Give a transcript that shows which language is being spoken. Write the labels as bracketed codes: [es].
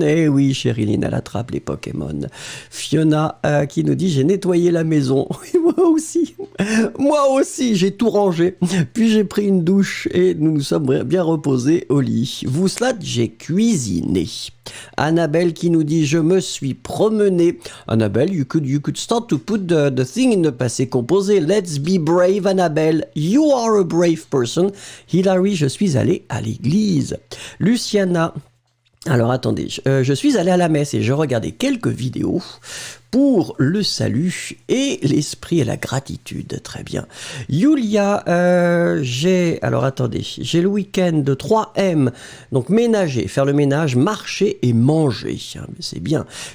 [fr] Eh oui, Chériline, elle attrape les Pokémon. Fiona qui nous dit, j'ai nettoyé la maison. Oui, moi aussi, j'ai tout rangé. Puis j'ai pris une douche et nous nous sommes bien reposés au lit. Vouslat, j'ai cuisiné. Annabelle qui nous dit, je me suis promenée. [en] Annabelle, you could start to put the thing in the passé composé. Let's be brave, Annabelle. You are a brave person. [fr] Hilary, je suis allée à l'église. Luciana, alors attendez, je suis allée à la messe et je regardais quelques vidéos pour le salut et l'esprit et la gratitude. Très bien. Yulia, j'ai le week-end de 3M, donc ménager, faire le ménage, marcher et manger. C'est bien.